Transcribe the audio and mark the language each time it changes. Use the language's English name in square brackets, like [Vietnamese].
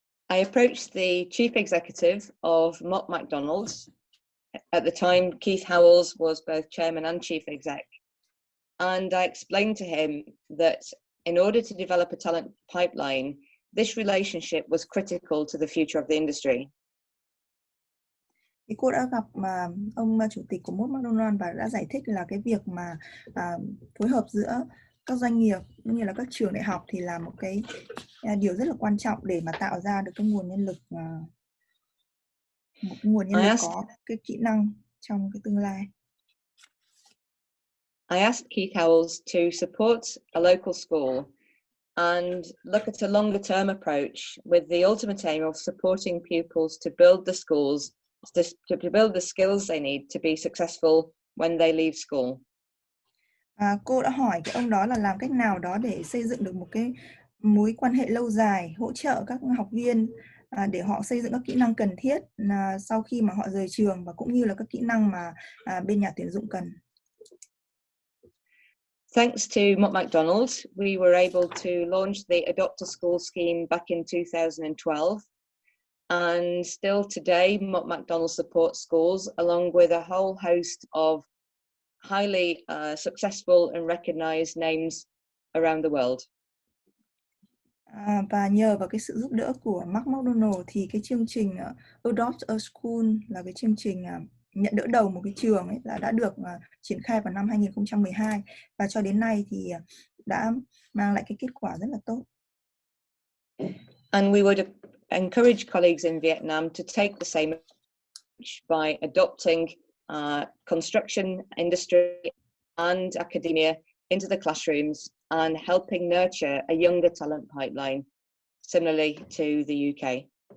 [English] I approached the chief executive of Mott MacDonald's. At the time, Keith Howells was both chairman and chief exec. And I explained to him that in order to develop a talent pipeline, this relationship was critical to the future of the industry. [Vietnamese] Thì cô đã gặp ông chủ tịch của Mott MacDonald và đã giải thích là cái việc mà phối hợp giữa các doanh nghiệp cũng như là các trường đại học thì là một cái điều rất là quan trọng để mà tạo ra được cái nguồn nhân lực, một nguồn nhân lực có cái kỹ năng trong cái tương lai. [English] I asked Keith Howells to support a local school and look at a longer term approach with the ultimate aim of supporting pupils to build the schools, to build the skills they need to be successful when they leave school. [Vietnamese] Cô đã hỏi cái ông đó là làm cách nào đó để xây dựng được một cái mối quan hệ lâu dài, hỗ trợ các học viên để họ xây dựng các kỹ năng cần thiết sau khi mà họ rời trường, và cũng như là các kỹ năng mà bên nhà tuyển dụng cần. [English] Thanks to Mott MacDonald's, we were able to launch the Adopt a School scheme back in 2012. And still today, Mott MacDonald supports schools along with a whole host of highly successful and recognized names around the world. [Vietnamese] Và nhờ vào cái sự giúp đỡ của Mott MacDonald thì cái chương trình Adopt a School là cái chương trình nhận đỡ đầu một cái trường ấy, đã được triển khai vào năm 2012 và cho đến nay thì đã mang lại cái kết quả rất là tốt. [English] And we would encourage colleagues in Vietnam to take the same approach by adopting construction industry and academia into the classrooms and helping nurture a younger talent pipeline, similarly to the UK.